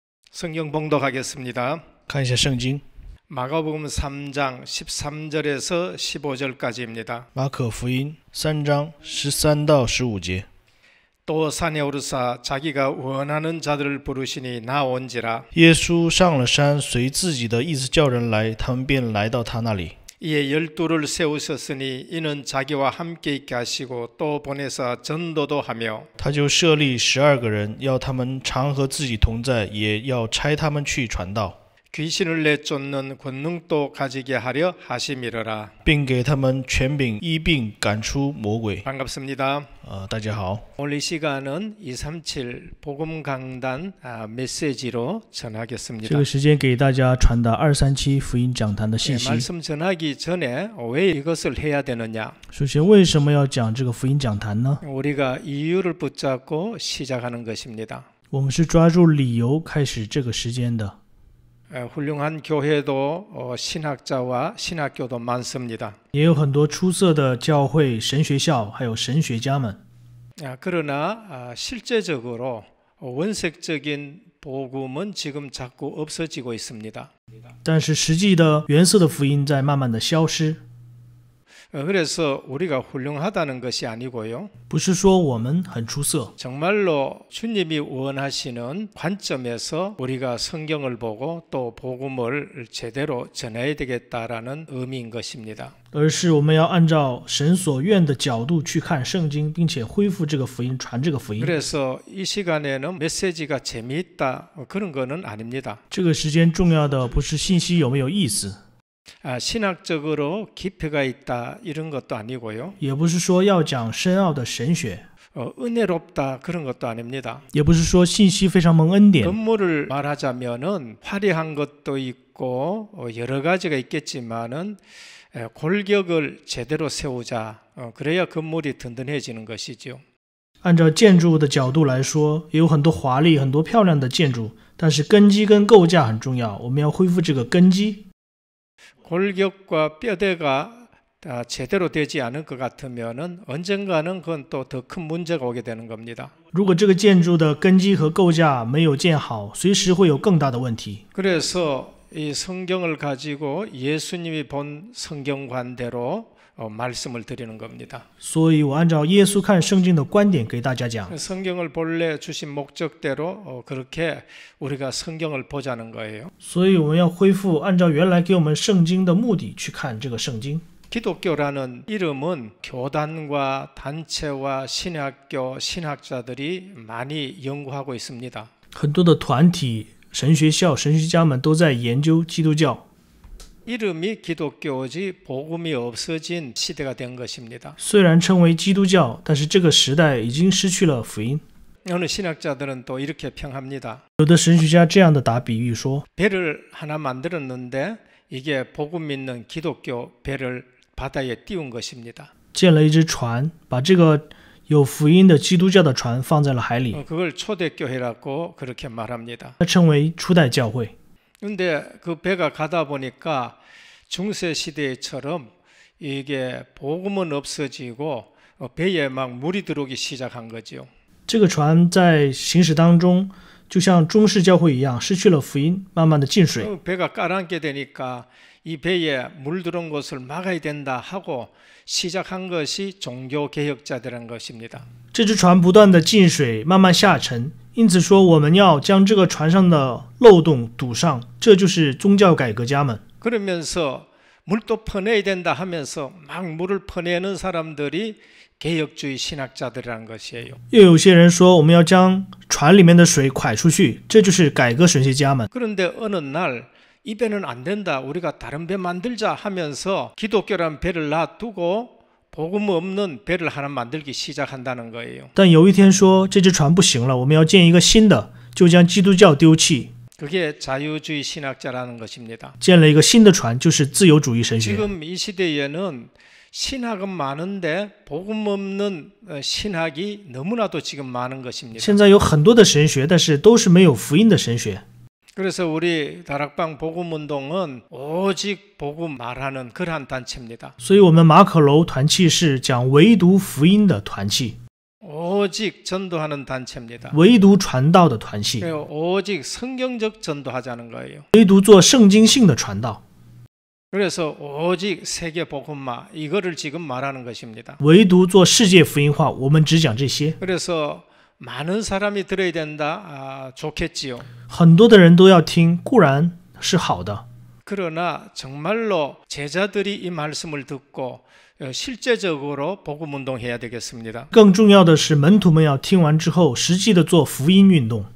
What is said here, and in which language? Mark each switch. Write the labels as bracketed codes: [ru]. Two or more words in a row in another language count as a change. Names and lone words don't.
[ko] 성경 봉독하겠습니다. [zh] 看一下圣经， [ko] 마가복음 3장 13절에서 15절까지입니다. [zh] 马可福音3章13到15节。 [ko] 또 산에 오르사 자기가 원하는 자들을 부르시니 나온지라. [zh] 耶稣上了山，随自己的意思叫人来，他们便来到他那里。 [ko] 이에 12를 세우셨으니 이는 자기와 함께 있게 하시고 또 보내사 전도도 하며 [zh] 他就设立12个人，要他们常和自己同在，也要差他们去传道， [ko] 귀신을 내쫓는 권능도 가지게 하려 하심이러라. [zh] 并给他们权柄医病赶出魔鬼。 [ko] 반갑습니다. [zh] 大家好， [ko] 오늘 이 시간은 237 복음 강단 메시지로 [zh] 这 [ko] 전하겠습니다. [zh] 个时间给大家传达237福音讲坛的信 [ko] 네, [zh] 息。 [ko] 말씀 전하기 전에 왜 이것을 해야 되느냐? [zh] 首先，为什么要讲这个福音讲坛呢？ [ko] 우리가 이유를 붙잡고 시작하는 것입니다. [zh] 我们是抓住理由开始这个时间的。 [ko] 훌륭한 교회도 신학자와 신학교도 많습니다. [zh] 也有很多出色的教会、神学校，还有神学家们。 [ko] 그러나 실제적으로 원색적인 복음은 지금 자꾸 없어지고 있습니다. [zh] 但是实际的原色的福音在慢慢的消失， [ko] 그래서 우리가 훌륭하다는 것이 아니고요. [zh] 不是说我们很出色， [ko] 정말로 주님이 원하시는 관점에서 우리가 성경을 보고 또 복음을 제대로 전해야 되겠다라는 의미인 것입니다. [zh] 而是我们要按照神所愿的角度去看圣经，并且恢复这个福音，传这个福音。 [ko] 그래서 이 시간에는 메시지가 재미있다 그런 거는 아닙니다. [zh] 这个时间重要的不是信息有没有意思， [ko] 신학적으로 깊이가 있다 이런 것도 아니고요. [zh] 也不是说要讲深奥的神学， [ko] 은혜롭다 그런 것도 아닙니다. [zh] 也不是说信息非常蒙恩典。 [ko] 건물을 말하자면은 화려한 것도 있고 여러 가지가 있겠지만은 골격을 제대로 세우자. 그래야 건물이 든든해지는 것이죠. [zh] 按照建筑的角度来说，也有很多华丽、很多漂亮的建筑，但是根基跟构架很重要，我们要恢复这个根基。 [ko] 골격과 뼈대가 제대로 되지 않을 것 같으면은 언젠가는 그건 또 더 큰 문제가 오게 되는 겁니다. [zh] 如果这个建筑的根基和构架没有建好，随时会有更大的问题。 [ko] 그래서 이 성경을 가지고 예수님이 본 성경관대로 말씀을 드리는 겁니다. [zh] 所以我按照耶稣看圣经的观点给大家讲， [ko] 성경을 본래 주신 목적대로 그렇게 우리가 성경을 보자는 거예요. [zh] 所以我们要恢复按照原来给我们圣经的目的去看这个圣经。 [ko] 기독교라는 이름은 교단과 단체와 신학교, 신학자들이 많이 연구하고 있습니다. [zh] 很多的团体、神学校、神学家们都在研究基督教。 [ko] 이름이 기독교지 복음이 없어진 시대가 된 것입니다. [zh] 虽然称为基督教，但是这个时代已经失去了福音。 [ko] 어느 신학자들은 또 이렇게 평합니다. [zh] 有的神学家这样的打比喻说， [ko] 배를 하나 만들었는데 이게 복음 믿는 기독교 배를 바다에 띄운 것입니다. [zh] 建了一只船，把这个有福音的基督教的船放在了海里， [ko] 그걸 초대교회라고 그렇게 말합니다. [zh] 它称为初代教会。 [ko] 그런데 그 배가 가다 보니까 중세 시대처럼 이게 복음은 없어지고 배에 막 물이 들어오기 시작한 거죠. [zh] 这个船在行驶当中，就像中式教会一样，失去了福音，慢慢的进水。 [ko] 배가 가라앉게 되니까 이 배에 물 들어온 것을 막아야 된다 하고 시작한 것이 종교개혁자들인 것입니다. [zh] 这只船不断的进水，慢慢下沉，因此说我们要将这个船上的漏洞堵上，这就是宗教改革家们。 [ko] 그러면서 물도 퍼내야 된다 하면서 막 물을 퍼내는 사람들이 개혁주의 신학자들이라는 것이에요. [zh] 又有些人说我们要将船里面的水蒯出去，这就是改革神学家们。 [ko] 그런데 어느 날 이 배는 안 된다. 우리가 다른 배 만들자 하면서 기독교란 배를 놔두고 복음 없는 배를 하나 만들기 시작한다는 거예요. [zh] 但有一天说这只船不行了，我们要建一个新的，就将基督教丢弃， [ko] 그게 자유주의 신학자라는 것입니다. [zh] 建了一个新的船，就是自由主义神学。 [ko] 지금 이 시대에는 신학은 많은데 복음 없는 신학이 너무나도 지금 많은 것입니다. [zh] 现在有很多的神学，但是都是没有福音的神学。 [ko] 그래서 우리 다락방 복음운동은 오직 복음 말하는 그러한 단체입니다. [zh] 所以我们马可楼团契是讲唯独福音的团契。 [ko] 오직 전도하는 단체입니다. [zh] 唯独传道的团系， [ko] 그리고 오직 성경적 전도하자는 거예요. [zh] 唯独做圣经性的传道， [ko] 그래서 오직 세계 복음화 이거를 지금 말하는 것입니다. [zh] 唯独做世界福音化。我们只讲这些， [ko] 그래서 많은 사람이 들어야 된다. 좋겠지요. [zh] 很多的人都要听，固然是好的。 [ko] 그러나 정말로 제자들이 이 말씀을 듣고 실제적으로 복음 운동해야 되겠습니다. [zh] 更重要的是，门徒们要听完之后，实际的做福音运动。